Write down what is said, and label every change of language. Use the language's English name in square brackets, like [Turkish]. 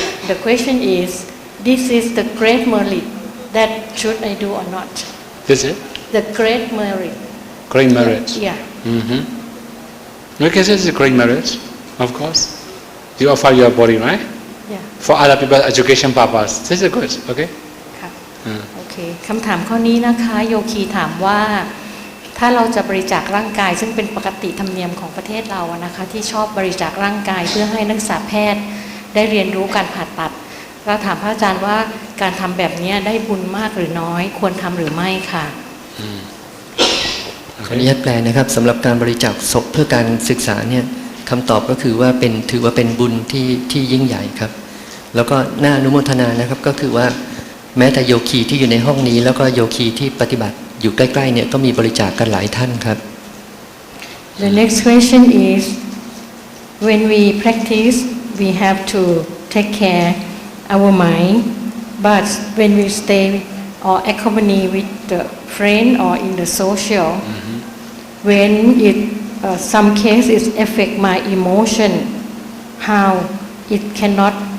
[English] The question is, this is the great merit that should I do or not? This is The great merit. great merit. Yeah. Okay, this is a great merit, of course. You offer your body, right? Yeah. For other people's education purpose. This is good, okay? [Thai] ค่ะโอเคคำถามข้อนี้นะคะโยคีถามว่าถ้าเราจะบริจาคร่างกายซึ่งเป็นปกติธรรมเนียมของประเทศเราอะนะคะที่ชอบบริจาคร่างกายเพื่อให้นักศึกษาแพทย์ได้เรียนรู้การผ่าตัดเราถามพระอาจารย์ว่าการทำแบบนี้ได้บุญมากหรือน้อยควรทำหรือไม่ค่ะ ขออนุญาตแปลนะครับสำหรับการบริจาคศพเพื่อการศึกษาเนี่ยคำตอบก็คือว่าถือว่าเป็นบุญที่ยิ่งใหญ่ครับแล้วก็น่าอนุโมทนานะครับก็คือว่าแม้แต่โยคีที่อยู่ในห้องนี้แล้วก็โยคีที่ปฏิบัติอยู่ใกล้ๆเนี่ยก็มีบริจาคกันหลายท่านครับ [English] The next question is when we practice we have to take care our mind but when we stay or accompany with the friend or in the social when it some cases affect my emotion how it cannot